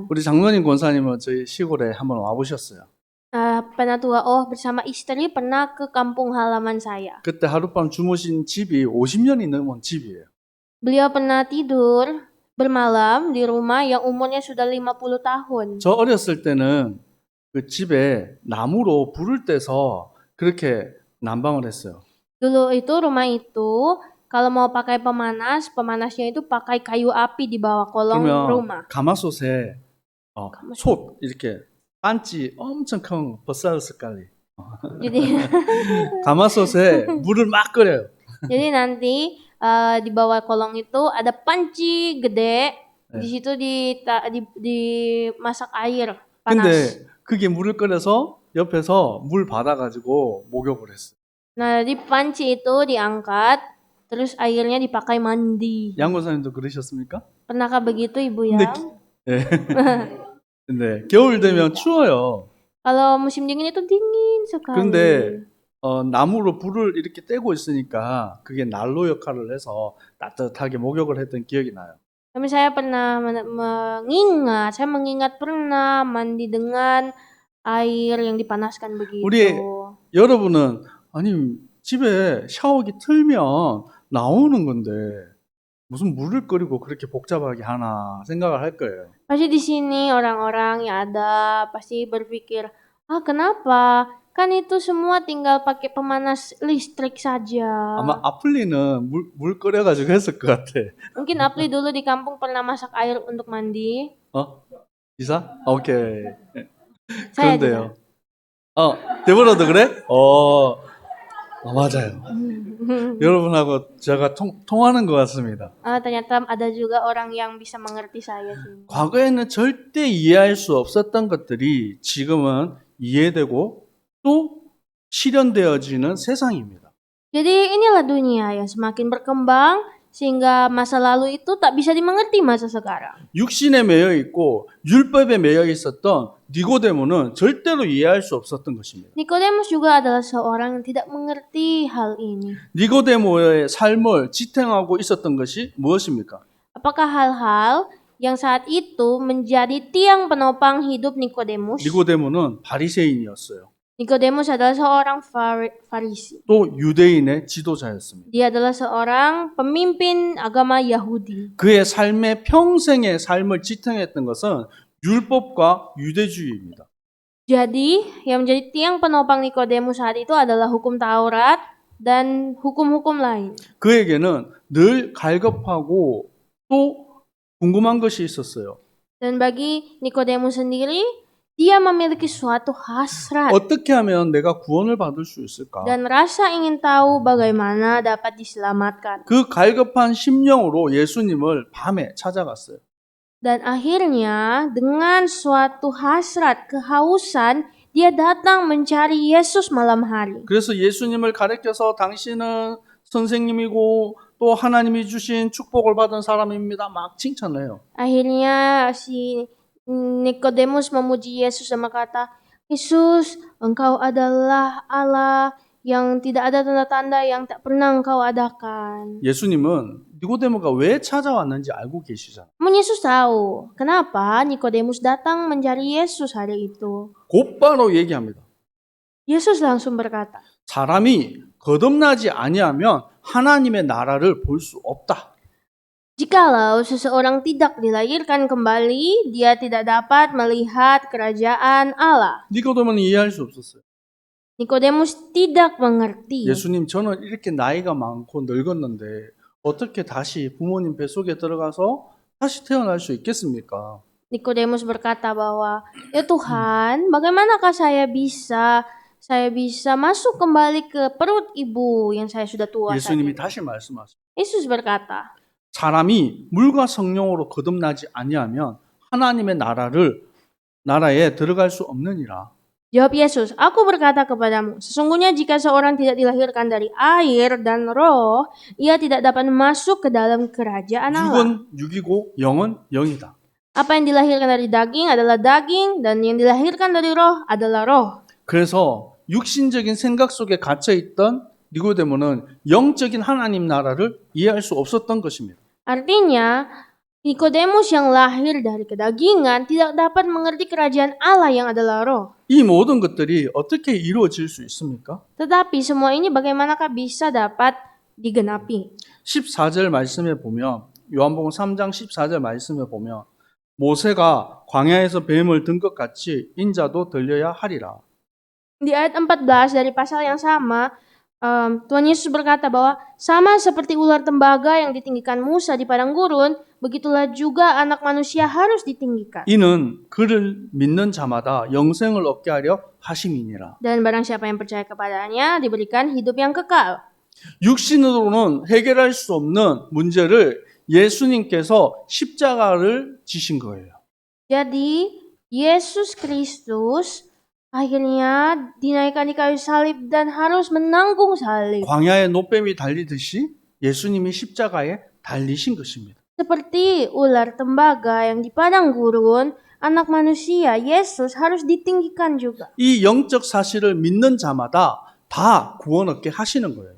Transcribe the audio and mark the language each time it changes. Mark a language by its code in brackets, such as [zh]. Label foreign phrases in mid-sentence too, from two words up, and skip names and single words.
[ko] 우리 장로님 권사님은 저희 시골에 한번 와보셨어요. [id] Penatua bersama istri pernah ke kampung halaman saya. [ko] 그때 하룻밤 주무신 집이 50년이 넘은 집이에요. [id] Beliau pernah tidur bermalam di rumah yang umurnya sudah 50 tahun. [ko] 저 어렸을 때는 그 집에 나무로 불을 떼서 그렇게 난방을 했어요. [id] Dulu itu rumah itu kalau mau pakai pemanasnya itu pakai kayu api di bawah kolong rumah. [ko] 가마솥에 솥 이렇게 반지 엄청 큰 버섯 색깔이. [id] Jadi [ko] 가마솥에 물을 막 끓여요. [id] Jadi nanti di bawah kolong itu ada panci gede. Di situ dimasak air panas. [ko] 근데 그게 물을 끓여서 옆에서 물 받아가지고 목욕을 했어요. [id] Nah, di panci itu diangkat, terus airnya dipakai mandi. [ko] 양권사님도 그러셨습니까? [id] Pernahkah begitu Ibu ya? [ko] 근데 겨울 되면 추워요. [id] Kalau musim dingin itu dingin sekali. [ko] 근데 나무로 불을 이렇게 떼고 있으니까 그게 난로 역할을 해서 따뜻하게 목욕을 했던 기억이 나요. [id] Tapi saya pernah saya mengingat pernah mandi dengan air yang dipanaskan begitu. [ko] 우리 여러분은 아니 집에 샤워기 틀면 나오는 건데 무슨 물을 끓이고 그렇게 복잡하게 하나 생각을 할 거예요. [id] Pasti di sini orang-orang yang ada pasti berpikir, kenapa? Kan itu semua tinggal pakai pemanas listrik saja. [ko] 아마 아플리는 물 끓여가지고 했을 것 같아. [id] Mungkin Apli dulu di kampung pernah masak air untuk mandi. [ko] 이사? 오케이. [id] Saya [ko] 그런데요. 데보라도 그래? 맞아요. 여러분하고 제가 통하는 것 같습니다. [id] Ternyata ada juga orang yang bisa mengerti saya sih. [ko] 과거에는 절대 이해할 수 없었던 것들이 지금은 이해되고 또 실현되어지는 세상입니다. [id] Jadi inilah dunia yang semakin berkembang sehing가 masa lalu itu tak bisa dimengerti masa sekarang. [ko] 육신에 매여 있고 율법에 매여 있었던 니고데모는 절대로 이해할 수 없었던 것입니다. [id] Nikodemus juga adalah seorang yang tidak mengerti hal ini. [ko] 니고데모의 삶을 지탱하고 있었던 것이 무엇입니까? [id] Apakah hal-hal yang saat itu menjadi tiang penopang hidup Nikodemus? [ko] 니고데모는 바리새인이었어요. [id] Nikodemus adalah seorang Farisi. [ko] 또 유대인의 지도자였습니다. [id] Dia adalah seorang pemimpin agama Yahudi. [ko] 그의 삶의 평생의 삶을 지탱했던 것은 율법과 유대주의입니다. [id] Jadi, yang menjadi tiang penopang Nikodemus saat itu adalah hukum Taurat dan hukum-hukum lain. [ko] 그에게는 늘 갈급하고 또 궁금한 것이 있었어요. [id] Dan bagi Nikodemus sendiri, dia memiliki suatu hasrat [ko] 어떻게 하면 내가 구원을 받을 수 있을까? [id] dan rasa ingin tahu bagaimana dapat diselamatkan. [ko] 그 갈급한 심령으로 예수님을 밤에 찾아갔어요. [id] Dan akhirnya dengan suatu hasrat, kehausan, dia datang mencari Yesus malam hari. [ko] 그래서 예수님을 가리켜서 당신은 선생님이고 또 하나님이 주신 축복을 받은 사람입니다. 막 칭찬해요. [id] Akhirnya si Nikodemus memuji Yesus dan berkata, Yesus, engkau adalah Allah yang tidak ada tanda-tanda yang tak pernah engkau adakan. [ko] 예수님은 니고데모가 왜 찾아왔는지 알고 계시잖아요. [id] Namun Yesus tahu kenapa Nikodemus datang mencari Yesus hari itu. [ko] 곧바로 얘기합니다. [id] Yesus langsung berkata, [ko] 사람이 거듭나지 아니하면 하나님의 나라를 볼 수 없다. [id] jikalau seseorang tidak dilahirkan kembali, dia tidak dapat melihat kerajaan Allah. [ko] 니고데모는 이해할 수 없었어요. [id] Nikodemus tidak mengerti. [ko] 예수님, 저는 이렇게 나이가 많고 늙었는데 어떻게 다시 부모님 뱃속에 들어가서 다시 태어날 수 있겠습니까? [id] Nikodemus berkata bahwa, ya Tuhan, bagaimanakah saya bisa masuk kembali ke perut ibu yang saya sudah tua saat [ko] 예수님이 [id] ini? [ko] 다시 말씀하세요. [id] Yesus berkata, [ko] 사람이 물과 성령으로 거듭나지 아니하면 하나님의 나라에 들어갈 수 없느니라. [id] jawab Yesus, aku berkata kepadamu, sesungguhnya jika seorang tidak dilahirkan dari air dan roh, ia tidak dapat masuk ke dalam kerajaan Allah. [ko] 육은 육이고 영은 영이다. [id] Apa yang dilahirkan dari daging adalah daging, dan yang dilahirkan dari roh adalah roh. [ko] 그래서 육신적인 생각 속에 갇혀 있던 니고데모는 영적인 하나님 나라를 이해할 수 없었던 것입니다. [id] Artinya, Nikodemus yang lahir dari kedagingan tidak dapat mengerti kerajaan Allah yang adalah roh. [ko] 이 모든 것들이 어떻게 이루어질 수 있습니까? [id] Tetapi semua ini bagaimanakah bisa dapat digenapi? [ko] 14절 말씀에 보면 요한복음 3장 14절 말씀에 보면 모세가 광야에서 뱀을 든 것 같이 인자도 들려야 하리라. [id] Di ayat 14 dari pasal yang sama, Tuhan Yesus berkata bahwa sama seperti ular tembaga yang ditinggikan Musa di padang gurun, begitulah juga anak manusia harus ditinggikan. [ko] 이는 그를 믿는 자마다 영생을 얻게 하려 하심이니라. [id] Dan barang siapa yang percaya kepadanya diberikan hidup yang kekal. [ko] 육신으로는 해결할 수 없는 문제를 예수님께서 십자가를 지신 거예요. [id] Jadi Yesus Kristus akhirnya dinaikkan di kayu salib dan harus menanggung salib. [ko] 광야에 노뱀이 달리듯이 예수님이 십자가에 달리신 것입니다. [id] Seperti ular tembaga yang di padang gurun, Anak Manusia, Yesus, harus ditinggikan juga. [ko] 이 영적 사실을 믿는 자마다 다 구원 얻게 하시는 거예요.